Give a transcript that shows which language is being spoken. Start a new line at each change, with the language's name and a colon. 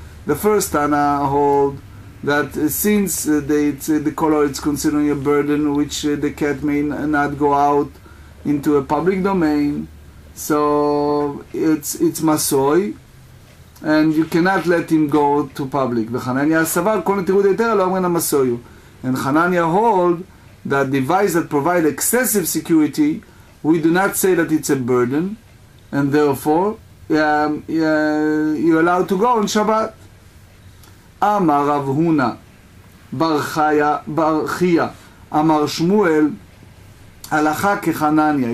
English: The first Tana hold that since the collar is considering a burden which the cat may not go out into a public domain, so it's masoy, and you cannot let him go to public.
Hebrew: וחנניה סבר כל נטירות היתר לא אומרים המסויו.
English: And Hananya hold that device that provide excessive security, we do not say that it's a burden, and therefore you're allowed to go on Shabbat.
Hebrew: Amar Rav Huna bar Chia Amar Shmuel Halacha kechananya.